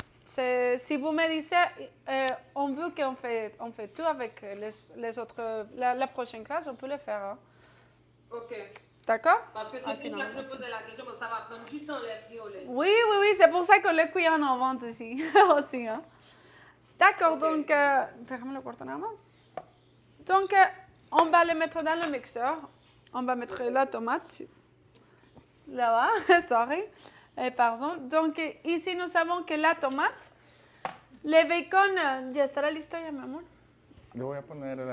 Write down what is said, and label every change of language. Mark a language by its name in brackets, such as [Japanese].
[French] Si vous me dites, on veut qu'on fait tout avec les autres, la prochaine classe, on peut le faire. Hein? Ok. D'accord? Parce que c'est Ah, pour ça que finalement, je posais la question, parce que ça va prendre du temps les frioles. Oui, oui, oui, c'est pour ça que le cuir en vente aussi. aussi hein. D'accord, Ok. donc, [Spanish] déjame le corto nada más. [French] Donc, on va le mettre dans le mixeur. On va mettre la tomate là-bas, sorry, pardon. Donc, ici, nous savons que la tomate, le bacon, [Spanish] ya estará listo ya, mi amor. Yo voy a poner la...